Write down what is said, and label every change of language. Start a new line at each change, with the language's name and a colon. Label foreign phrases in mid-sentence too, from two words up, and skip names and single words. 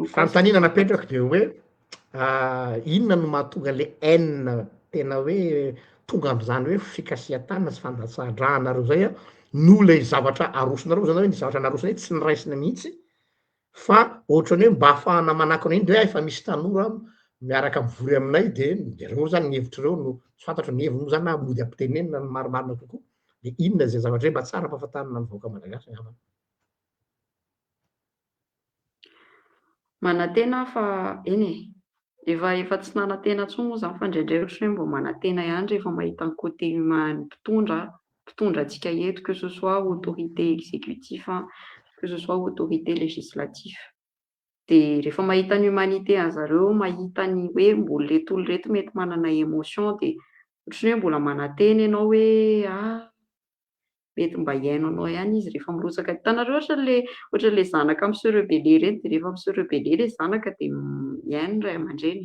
Malagasy: fantaniana napetraka de hoe inona no mahatonga le haine tena hoe tonga am'zany hoe fikasihan-tanana sy fandatsahan-drahanareo zay no le zavatra arosonareo zany hoe ny zavatra narosona tsy niraisina mihitsy fa ohatrany hoe mba ahafahana manakona iny de hoe efa misy tanora miaraka mivory aminay de reo zany ny hevitrareo no tsy fantatro ny heviny moa zany na mody ampitenenina ny marimarina kokoa de inona zay zavatra hoe mba tsara ampahafantarina ny vahoaka malagasy angamba manantena fa eny efa tsy nanantena tsony moa zany fa indraindray ohatry hoe mbo manantena ihany rehefa mahita ny
French: côté humain
Malagasy: mpitondra antsika eto
French: que ce soit autorité exécutif que ce soit autorité législatif
Malagasy: de rehefa mahita ny humanité anzareo mahita ny hoe mbola reto olo reto mety manana émotion de ohatry hoe mbola manantena ianao hoe mety mba iainanao ihany izy rehefa mirotsaka. Hitanareo ohatra le zanaka amin'ny
French: sœur rebelle
Malagasy: ireny, dia rehefa amin'ny
French: sœur rebelle
Malagasy: ilay zanaka dia miaino ny ray aman-dreny.